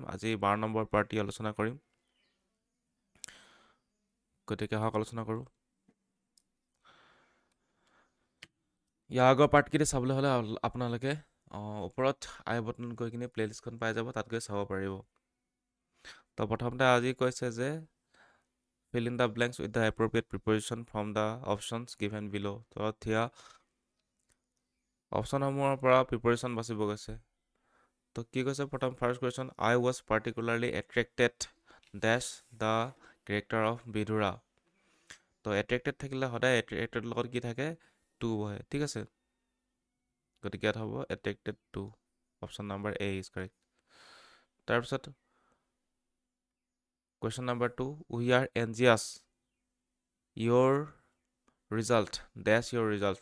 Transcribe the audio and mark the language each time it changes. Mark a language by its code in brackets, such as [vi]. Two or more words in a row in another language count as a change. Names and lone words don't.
[as] আজি 12 নম্বৰ পাৰ্টটি আলোচনা কৰিম। গতিকে আহক আলোচনা কৰোঁ। ইয়াৰ আগৰ পাৰ্টকেইটা চাবলৈ হ'লে আপোনালোকে ওপৰত আই বটনত গৈ কিনে প্লেলিষ্টখন পাই যাব, তাত গৈ চাব পাৰিব। তো প্ৰথমতে আজি কৈছে যে [en] fill in the blanks with the appropriate preposition from the options given below। [as] তো এতিয়া অপশ্যনসমূহৰ পৰা প্ৰিপেৰেশ্যন বাচিব গৈছে। তো কি কৈছে প্ৰথম [en] first question, I was particularly attracted dash the character of বিধুৰা। [as] তো এট্ৰেক্টেড থাকিলে সদায় এট্ৰেক্টেড লগত কি থাকে? টু বহে। ঠিক আছে, গতিকে ইয়াত হ'ব [en] attracted to. option number A is correct. তাৰপিছত question number 2, we are anxious your result dash your result.